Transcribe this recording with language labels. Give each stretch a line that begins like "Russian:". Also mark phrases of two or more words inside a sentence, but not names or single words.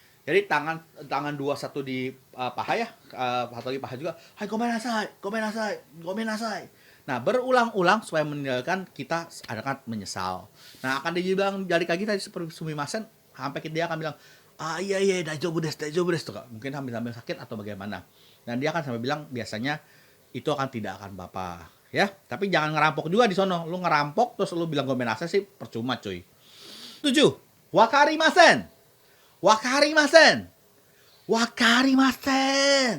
Indonesian: Jadi tangan 2 satu di paha ya, satu lagi paha juga.
Japanese: はい、ごめんなさい、ごめんなさい、ごめんなさい.
Indonesian: Nah, berulang-ulang supaya meninggalkan kita akan menyesal. Nah, akan dibilang dari kaki tadi seperti sumimasen sampai dia akan bilang, iya
Japanese: 大丈夫です
Indonesian: tuh. Mungkin sambil sakit atau bagaimana. Dan dia akan sampai bilang biasanya itu akan tidak akan apa-apa. Ya, tapi jangan ngerampok juga di sono. Lu ngerampok terus lu bilang gomenasai sih percuma cuy. 7.
Japanese: 分かりません。分かりません. 分かりません.